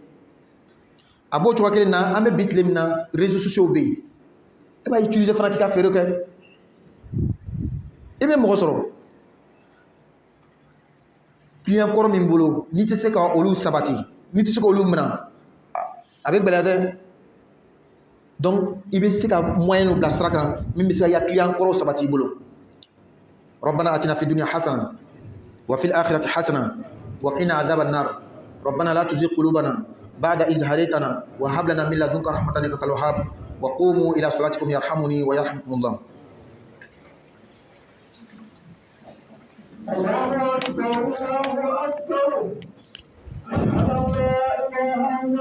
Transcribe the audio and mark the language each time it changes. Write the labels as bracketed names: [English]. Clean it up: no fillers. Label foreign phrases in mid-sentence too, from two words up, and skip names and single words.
[Bambara] A b'o cogoya kelen na, an bɛ bi tile min na [French] réseaux sociaux [Bambara] bɛ yen, e b'a utiliser fana k'i ka feere kɛ, i bɛ mɔgɔ sɔrɔ client kɔrɔ min bolo, n'i tɛ se ka olu sabati, n'i tɛ se k'olu minɛ, a bɛ gɛlɛya dɛ. Donc i bɛ se ka moyen bila sira kan min bɛ se ka i ka client kɔrɔ sabati i bolo. [Arabic] ربنا آتنا في الدنيا حسنة وفي الآخرة حسنة وقنا عذاب النار ربنا لا تزغ قلوبنا بعد إذ هديتنا وهب لنا من لدنك رحمة إنك أنت الوهاب وقوموا إلى صلاتكم يرحمني ويرحمكم الله. الله أكبر الله أكبر أشهد أن لا إله إلا